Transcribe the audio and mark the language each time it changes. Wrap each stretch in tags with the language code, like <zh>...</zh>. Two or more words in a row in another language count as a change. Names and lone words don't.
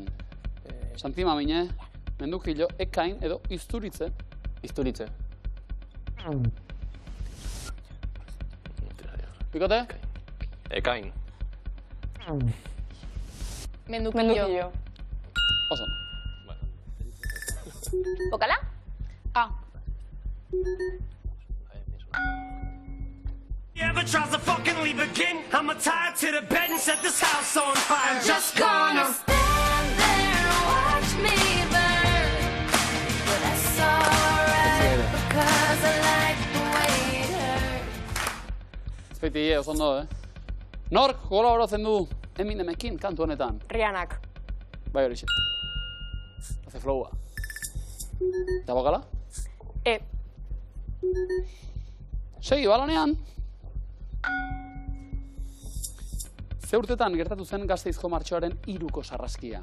<eu>Santi Mamine, Mendukillo, Ekain edo Izturitze? Izturitze. Bikote? Ekain. Mendukillo. Oso. Bokala?</eu> <en>Ever tries to fucking leave again? I'ma tie to the bed and set this house on fire. I'm just gonna stand there and watch me burn. But that's alright because I like the way it hurts.</en> <eu>Ezpeiti, oso ondo, Nork kolaboratzen du Eminemekin kantu honetan? Rianak. Bai horixe.</eu> <es>Hace flowa.</es> <eu>Eta bokala? Segi, balanean. Ze urtetan gertatu zen Gasteizko martxoaren 3ko sarraskia?</eu>